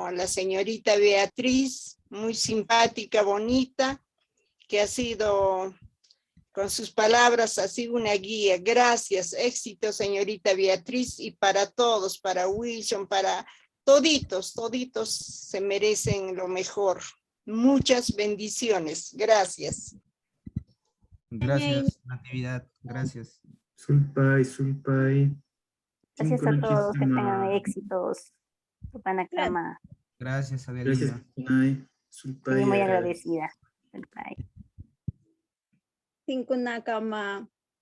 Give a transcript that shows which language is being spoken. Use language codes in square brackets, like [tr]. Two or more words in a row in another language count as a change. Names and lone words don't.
[es] A la señorita Beatriz, muy simpática, bonita, que ha sido, con sus palabras, ha sido una guía. Gracias, éxito, señorita Beatriz, y para todos, para Wilson, para toditos se merecen lo mejor. Muchas bendiciones. Gracias. Gracias, Natividad. Gracias. [qu] Sulpay, sulpay. [es] Gracias a todos, que tengan éxitos. [qu] Tupanacama. [es] Gracias, Adelina. Gracias, Tunay. Sulpay. Estoy muy agradecida. [qu] Tinkunakama.